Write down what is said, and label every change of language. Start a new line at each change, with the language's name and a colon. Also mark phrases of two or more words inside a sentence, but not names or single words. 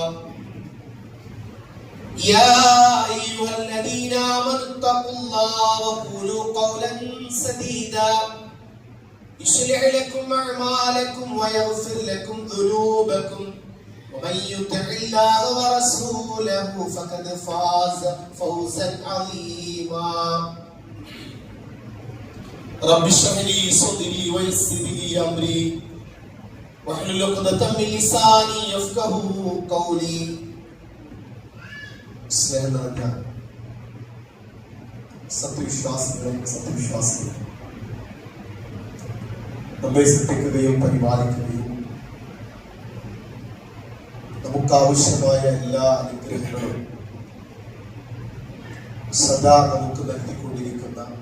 Arabic: يا أيها الذين آمنوا اتقوا الله وقولوا قولا سديدا يصلح لكم أعمالكم ويغفر لكم ذنوبكم ومن يطع الله ورسوله فقد فاز فوزا عظيما. رب اشرح لي صدري ويسر لي أمري واحلل عقدة من لساني يفقهوا قولي.
Malayalam: സ്നേഹനിറഞ്ഞ സത്യവിശ്വാസികളെ നമ്മെ സൃഷ്ടിക്കുകയും പരിപാലിക്കുകയും നമുക്ക് ആവശ്യമായ എല്ലാ അനുഗ്രഹങ്ങളും സദാ നമുക്ക് നൽകിക്കൊണ്ടിരിക്കുന്ന